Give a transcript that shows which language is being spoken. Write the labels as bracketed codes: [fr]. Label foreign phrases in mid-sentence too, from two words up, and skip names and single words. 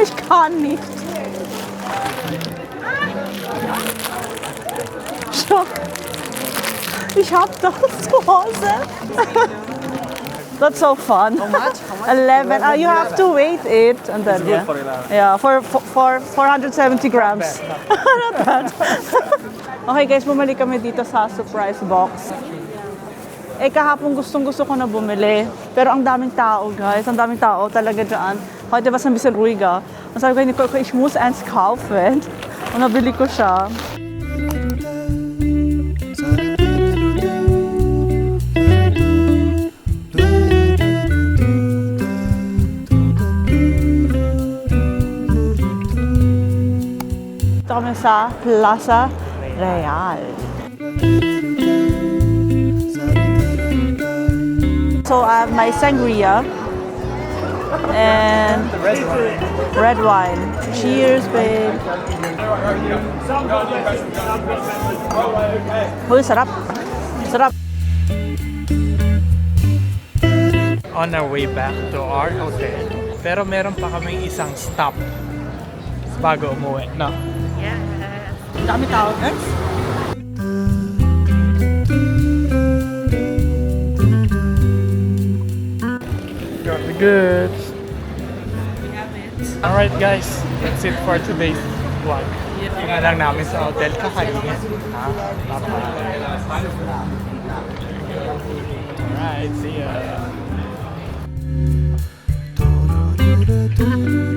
[en] honey. [de] Ich hab das zu Hause. [en] That's so fun. How much? 11. You have to weight it and then yeah. For 11. Yeah, for 470 grams. Not bad. [tl] Okay guys, bumalik kami dito sa [en] surprise box. [tl] Eh kahapon gustong-gusto ko na bumili. Pero ang daming tao guys, ang daming tao talaga dyan. [de] Heute was ein bisschen ruhiger. [tl] Und sabi ko, [de] ich muss eins kaufen. Und [tl] nabili ko siya. Dito kami sa Plaza Real. [en] So I have my sangria and red wine. Cheers, babe. [tl] Uy, sarap. Sarap. [en] On our way back to our hotel. [tl] Pero meron pa kaming isang stop bago umuwi, no? Ang dami tao, guys. [en] Got the goods. Alright guys, that's it for today's vlog. [tl] Tingnan lang namin sa hotel kakainin. [en] Alright, see ya.